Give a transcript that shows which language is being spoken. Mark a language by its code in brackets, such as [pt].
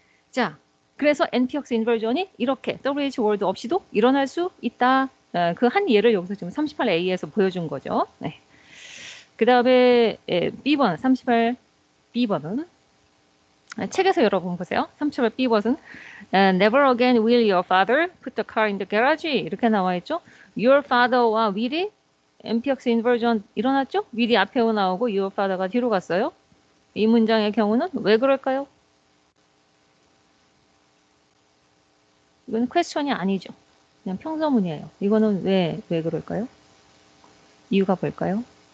[ko] 자, 그래서 NPX 인버전이 이렇게 WH 월드 없이도 일어날 수 있다. 그 한 예를 여기서 지금 38A에서 보여준 거죠. 네. 그 다음에 B번, 38B번은 책에서 여러분 보세요. 38B번은 [en] Never again will your father put the car in the garage [ko] 이렇게 나와 있죠. Your father와 will이 NPX 인버전 일어났죠. will이 앞에 나오고 your father가 뒤로 갔어요. 이 문장의 경우는 왜 그럴까요? 이건 퀘스천이 아니죠. 그냥 평서문이에요. 이거는 왜 그럴까요? 이유가 뭘까요?